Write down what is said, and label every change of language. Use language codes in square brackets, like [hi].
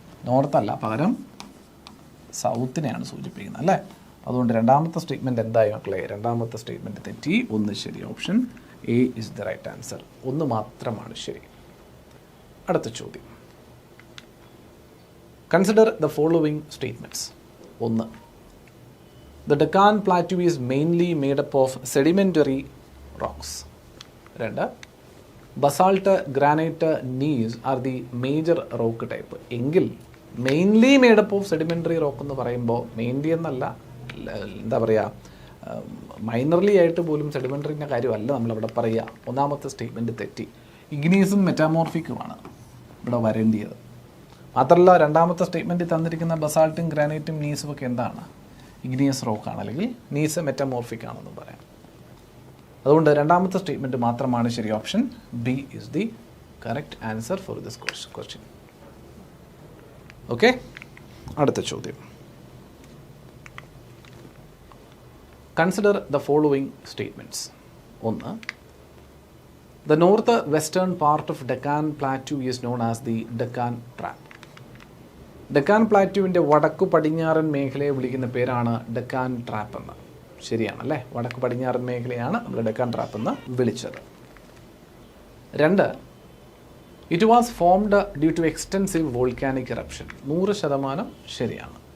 [ml] നോർത്തല്ല, പകരം സൗത്തിനെയാണ് സൂചിപ്പിക്കുന്നത് അല്ലേ? അതുകൊണ്ട് രണ്ടാമത്തെ സ്റ്റേറ്റ്മെൻറ്റ് എന്തായി മക്കളെ? രണ്ടാമത്തെ സ്റ്റേറ്റ്മെൻറ്റ് തെറ്റി, 1 ശരി. [en] Option A is the right answer. [ml] 1 മാത്രമാണ് ശരി. അടുത്ത ചോദ്യം, [en] Consider the following statements. 1. The Deccan Plateau is mainly made up of sedimentary rocks. 2. Basalt, granite, gneiss are the major rock type. [ml] എങ്കിൽ [en] mainly made up of sedimentary rock [ml] എന്ന് പറയുമ്പോൾ mainly എന്നല്ല, എന്താ പറയുക, മൈനർലി ആയിട്ട് പോലും സെഡിമെൻ്ററിൻ്റെ കാര്യമല്ല നമ്മളവിടെ പറയുക. ഒന്നാമത്തെ സ്റ്റേറ്റ്മെൻറ്റ് തെറ്റി. ഇഗ്നീസും മെറ്റാമോർഫിക്കുമാണ് ഇവിടെ വരേണ്ടിയത്. മാത്രമല്ല രണ്ടാമത്തെ സ്റ്റേറ്റ്മെൻറ്റിൽ തന്നിരിക്കുന്ന ബസാൾട്ടും ഗ്രാനൈറ്റും നീസും ഒക്കെ എന്താണ്? ഇഗ്നിയസ് റോക്കാണ്, അല്ലെങ്കിൽ നീസ് മെറ്റാമോർഫിക് ആണെന്ന് പറയാം. അതുകൊണ്ട് രണ്ടാമത്തെ സ്റ്റേറ്റ്മെൻറ്റ് മാത്രമാണ് ശരി. [en] Option B is the correct answer for this question. [ml] Okay, അടുത്ത ചോദ്യം. [en] Consider the following statements. 1. The north-western part of Deccan Plateau is known as the Deccan Trap. [ml] Deccan പ്ലാറ്റ്യൂവിൻ്റെ വടക്കു പടിഞ്ഞാറൻ മേഖലയെ വിളിക്കുന്ന പേരാണ് ഡെക്കാൻ ട്രാപ്പ് എന്ന്. ശരിയാണല്ലേ, വടക്കു പടിഞ്ഞാറൻ മേഖലയാണ് നമ്മൾ ഡെക്കാൻ ട്രാപ്പ് എന്ന് വിളിച്ചത്. 2. [en] It was formed due to extensive volcanic eruption. [ml] 100% ശരിയാണ്.